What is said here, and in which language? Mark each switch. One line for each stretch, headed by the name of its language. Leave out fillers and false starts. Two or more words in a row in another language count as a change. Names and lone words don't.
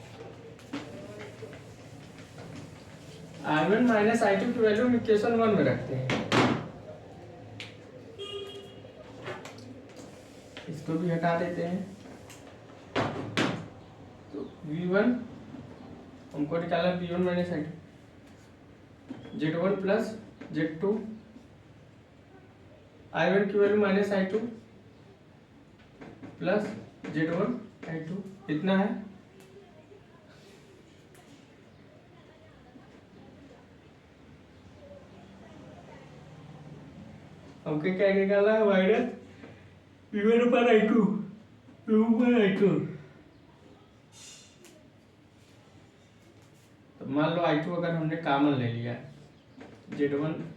Hindi: i1 माइनस i2 की वैल्यू हम इक्वेशन 1 में रखते हैं, इसको भी हटा देते हैं। तो v1 हमको निकाला v1 माइनस i2, z1 प्लस z2, i1 की वैल्यू माइनस i2 प्लस z1 i2, इतना है। हमको क्या निकाला है, माइनस v1 पर i2, तो मान लो i2 अगर हमने कॉमन ले लिया, z1